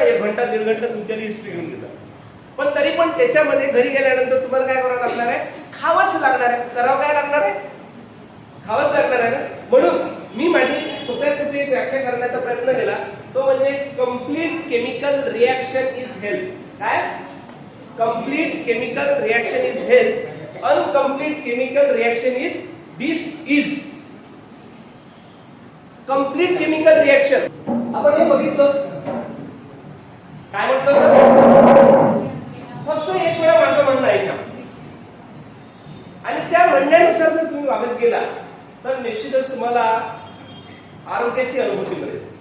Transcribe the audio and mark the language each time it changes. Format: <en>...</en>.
<mr>1 घंटा 1.5 घंटा तुमच्या हिस्ट्री घेऊन देतात. पण तरी पण त्याच्यामध्ये घरी गेल्यानंतर तुम्हाला काय करावं लागणार आहे? खावंच लागणार आहे. करावं काय लागणार आहे? खावंच लागणार आहे ना. म्हणून मी माझी सोप्या सोपी एक व्याख्या करण्याचा प्रयत्न केला. तो म्हणजे</mr> <en>Complete chemical reaction is health. काय? Complete chemical reaction is health. Incomplete chemical reaction is disease.</en> <mr>Complete chemical reaction आपण हे बघितलं. काय म्हटलं? फक्त एक वेळा माझं म्हणणं ऐका आणि त्या म्हणण्यानुसार जर तुम्ही वागत गेला तर निश्चितच तुम्हाला आरोग्याची अनुभूती मिळेल.</mr>